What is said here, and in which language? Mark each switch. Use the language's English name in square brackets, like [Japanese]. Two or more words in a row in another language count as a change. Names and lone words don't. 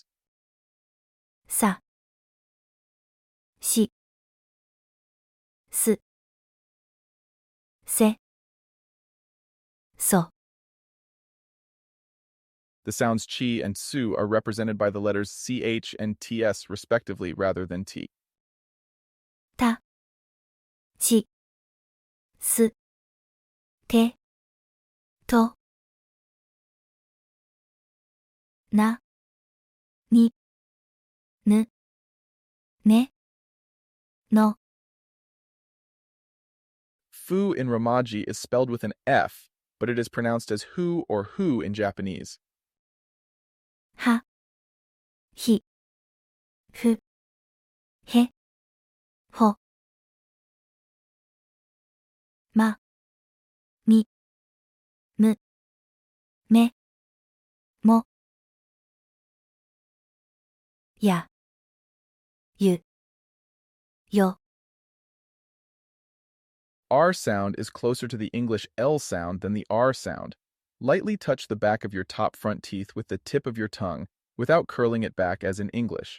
[English] Sa, Si, S, Se, So. The sounds chi and su are represented by the letters ch and ts respectively rather than t. Ta, Chi, S, Te, To. Na, Ni, N, Ne, No. Fu in Romaji is spelled with an F, but it is pronounced as hu or hu in Japanese. Ha, Hi, Fu, He, Ho. Ma, Mi, Mu, Me, Mo. Ya, Yu, Yo. R sound is closer to the English L sound than the R sound. Lightly touch the back of your top front teeth with the tip of your tongue without curling it back as in English.